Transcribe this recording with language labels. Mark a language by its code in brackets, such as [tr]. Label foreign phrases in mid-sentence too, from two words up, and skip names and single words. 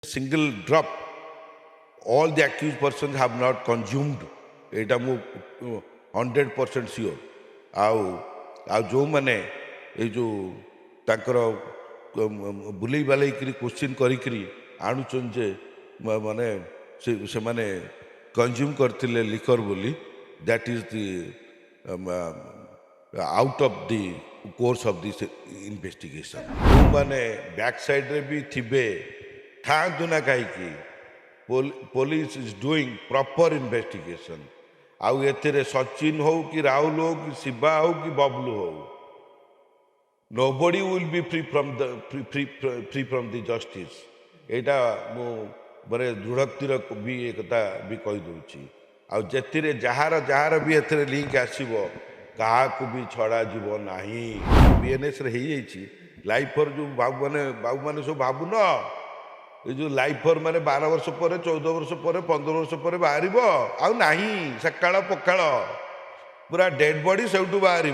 [en] single drop, all the accused persons have not consumed [or] ଏଇଟା ମୁଁ 100% ସିଓର। ଆଉ ଆଉ ଯେଉଁମାନେ ଏଇ ଯେଉଁ ତାଙ୍କର ବୁଲେଇ ବାଲେଇକିରି କୋଶ୍ଚିନ୍ କରିକିରି ଆଣୁଛନ୍ତି ଯେ ମାନେ ସେମାନେ କନଜ୍ୟୁମ୍ କରିଥିଲେ ଲିକର ବୋଲି, [en] that is the out of the course of this investigation. [or] ଯେଉଁମାନେ [en] back sideରେ [or] ବି ଥିବେ ଥାଆନ୍ତୁ ନା କାହିଁକି, [en] police is doing proper investigation। [or] ଆଉ ଏଥିରେ ସଚିନ ହଉ କି ରାହୁଲ ହଉ କି ଶିବା ହଉ କି ବବଲୁ ହଉ, [en] nobody will be free from the justice। [or] ଏଇଟା ମୁଁ ମାନେ ଦୃଢ଼ୋକ୍ତିର ବି ଏ କଥା ବି କହିଦେଉଛି। ଆଉ ଯେଥିରେ ଯାହାର ବି ଏଥିରେ ଲିଙ୍କ ଆସିବ କାହାକୁ ବି ଛଡ଼ାଯିବ ନାହିଁ। ବିଏନ୍ଏସ୍ରେ ହେଇଯାଇଛି ଲାଇଫର ଯେଉଁ ବାବୁମାନେ ସବୁ ଭାବୁନ, ଏ ଯେଉଁ ଲାଇଫର ମାନେ 12 ବର୍ଷ ପରେ 14 ବର୍ଷ ପରେ 15 ବର୍ଷ ପରେ ବାହାରିବ, ଆଉ ନାହିଁ ସକାଳ ପଖାଳ, ପୁରା [en] dead body [or] ସେଇଠୁ ବାହାରିବ।